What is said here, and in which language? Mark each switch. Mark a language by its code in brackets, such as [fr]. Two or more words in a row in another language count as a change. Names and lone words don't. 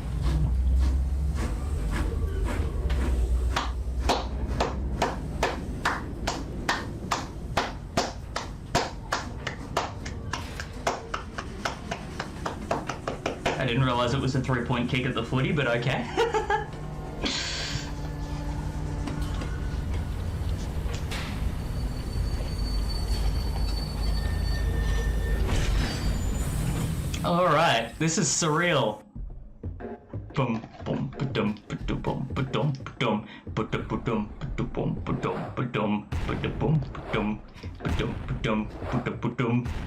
[en] I didn't realize it was a 3-point kick at the footy, but okay. Alright, this is surreal. Boom, boom, ba-dum, ba-dum, boom, ba-dum, ba-dum, ba-dum, ba-dum, ba-dum, ba-dum, ba-dum, ba-dum, ba-dum, ba-dum, ba-dum, ba-dum, ba-dum.